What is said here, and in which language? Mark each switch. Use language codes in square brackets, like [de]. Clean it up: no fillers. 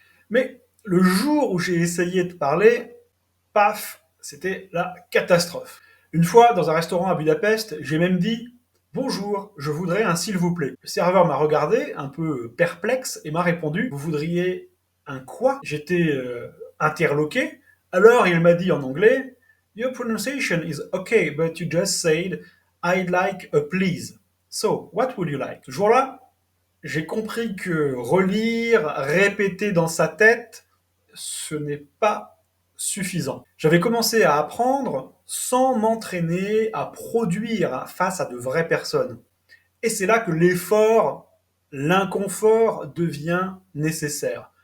[fr] Mais le jour où j'ai essayé de parler, paf, c'était la catastrophe. Une fois, dans un restaurant à Budapest, j'ai même dit bonjour, je voudrais un s'il vous plaît. Le serveur m'a regardé, un peu perplexe, et m'a répondu vous voudriez un quoi. J'étais interloqué. Alors il m'a dit en anglais [en] your pronunciation is okay, but you just said I'd like a please. So, what would you like? [fr] Ce jour-là, j'ai compris que relire, répéter dans sa tête, ce n'est pas suffisant. J'avais commencé à apprendre sans m'entraîner à produire face à de vraies personnes. Et c'est là que l'effort, l'inconfort devient nécessaire.